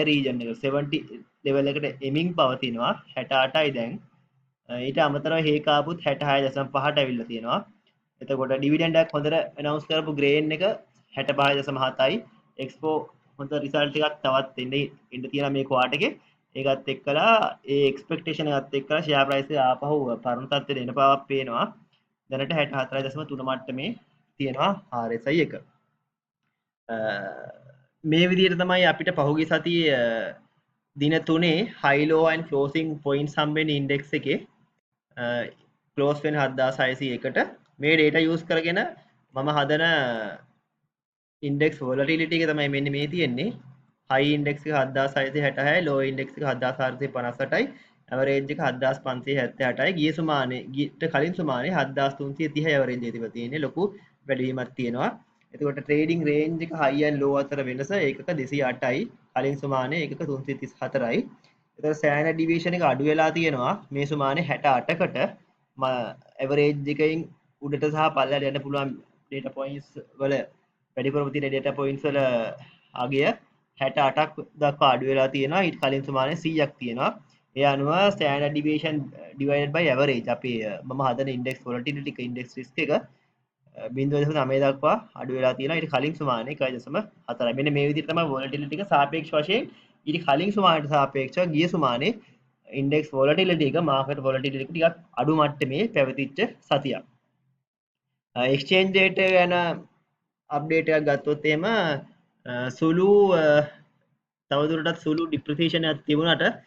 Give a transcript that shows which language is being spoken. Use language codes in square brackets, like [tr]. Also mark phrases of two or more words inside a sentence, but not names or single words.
[si] රීජන් එක 70 ලෙවල් එකට එමින් පවතිනවා 68යි දැන් ඊට අමතරව හේක ආපුත් 66.5ට ඇවිල්ලා තියෙනවා එතකොට ඩිවිඩන්ඩ් එකක් හොඳට ඇනවුන්ස් කරපු ග්‍රේන් එක 65.7යි එක්ස්පෝ හොඳ රිසල්ට් එකක් තවත් එන්න තියෙනවා මේ ක්වාටර් එකේ ඒකත් එක්කලා ඒ එක්ස්පෙක්ටේෂන් එකත් එක්කලා [en] share price [si] එක ආපහු පරණ තත්ත්වයට එන බවක් පේනවා දැනට 64.3 මට්ටමේ තියෙනවා RSI එක මේ විදිහට තමයි අපිට පහුගිය සතියේ දින 3 [en] high low and closing points [si] හම්බෙන්නේ ඉන්ඩෙක්ස් එකේ ක්ලෝස් වෙන 7601ට මේ [en] data use [si] කරගෙන මම හදන [en] index volatility [si] එක තමයි මෙන්න මේ තියෙන්නේ [en] high index [si] එක 7666යි [en] low index [si] එක 7458යි average එක 7578යි ගිය සුමානේ ගියට කලින් සුමානේ 7330යි average එක තිබලා තියෙන්නේ ලොකු වැඩිවීමක් තියෙනවා එතකොට [en] trading range [si] එක [en] high and low [si] අතර වෙනස ඒකක 208යි කලින් සුමානේ ඒකක 334යි එතකොට [en] standard deviation [si] එක අඩු වෙලා තියෙනවා මේ සුමානේ 68කට average එකකින් උඩට සහ පල්ලයට යන්න පුළුවන් [en] data points [si] වල වැඩිපුරම තියෙන [en] data points [si] වල අගය 68ක් දක්වා අඩු වෙලා තියෙනවා ඊට කලින් සුමානේ 100ක් තියෙනවා ඒ අනුව standard [en] deviation divided by average [si] අපි මම හදන [en] index volatility index risk [si] එක 0.9 දක්වා අඩු වෙලා තියෙනවා ඊට කලින් සුමානේ 1.4යි මෙන්න මේ විදිහට තමයි volatility එක සාපේක්ෂ වශයෙන් ඊට කලින් සුමානට සාපේක්ෂව ගිය සුමානේ [en] index volatility [si] එක [en] market volatility [si] එක ටිකක් අඩු මට්ටමේ පැවතිච්ච සතියක් [en] exchange rate [si] ගැන අප්ඩේට් එකක් ගත්තොත් එහෙම සුළු තවදුරටත් සුළු ඩිප්‍රිසිේෂන් එකක් තිබුණාට